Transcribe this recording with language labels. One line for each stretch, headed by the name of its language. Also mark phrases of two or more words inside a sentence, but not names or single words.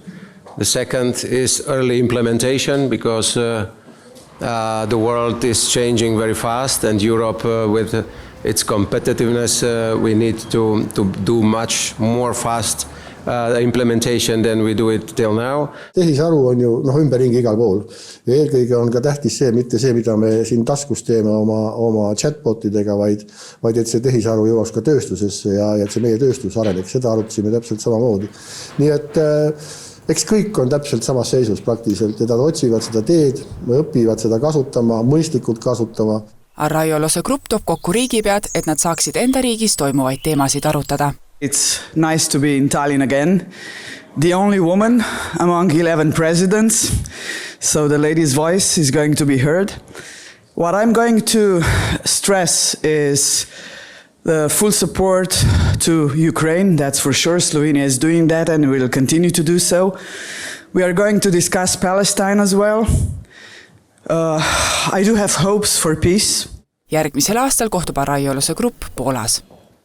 English: The second is early implementation, because the world is changing very fast, and Europe, with its competitiveness, we need to do much more fast implementation than we do it till now.
Estonian: Tehisaru on ju ümberringi igal pool. Ja eelkõige on ka tähtis see, mitte see, mida me siin taskus teeme oma chatbotidega, vaid et see tehisaru jõuaks ka tööstusesse ja et see meie tööstus areneks. Seda arutasime täpselt samamoodi. Nii et eks kõik on täpselt samas seisus praktiliselt, ja nad otsivad seda teed, õpivad seda kasutama, mõistlikult kasutama. Arraiolose grupp toob kokku riigipead, et nad saaksid enda riigis toimuvaid teemasid arutada.
English: It's nice to be in Tallinn again. The only woman among 11 presidents, so the lady's voice is going to be heard. What I'm going to stress is the full support to Ukraine, that's for sure. Slovenia is doing that and will continue to do so. We are going to discuss Palestine as well. I do have hopes for peace.
Estonian: Järgmisel aastal kohtub Arraiolose grupp Poolas.